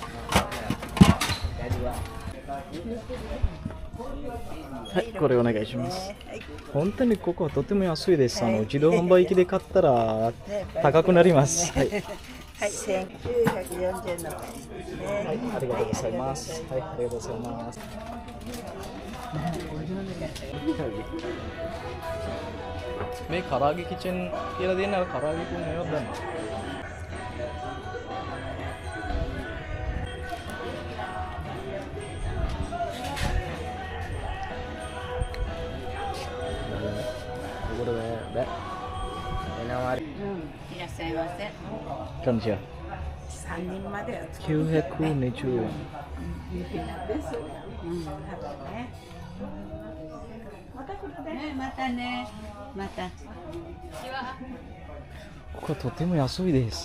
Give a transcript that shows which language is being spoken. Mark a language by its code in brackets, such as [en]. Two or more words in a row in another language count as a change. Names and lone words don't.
[ja] はい、これお願いします。本当にここはとても安いです。自動販売機で買ったら高くなります。はい。はい、1940円の買いですね。はい、ありがとうございます。はい、ありがとうございます。 [si] මේ කරාගේ කිචන් කියලා දෙන්න අර කරාගේ කුන් මේවත් ගන්න. ඔකට බෑ. එනවා. [ja] いらっしゃいませ。こんにちは。 3人までは 920円。です。ね。また来るね。またね。また。ここはとても安いです。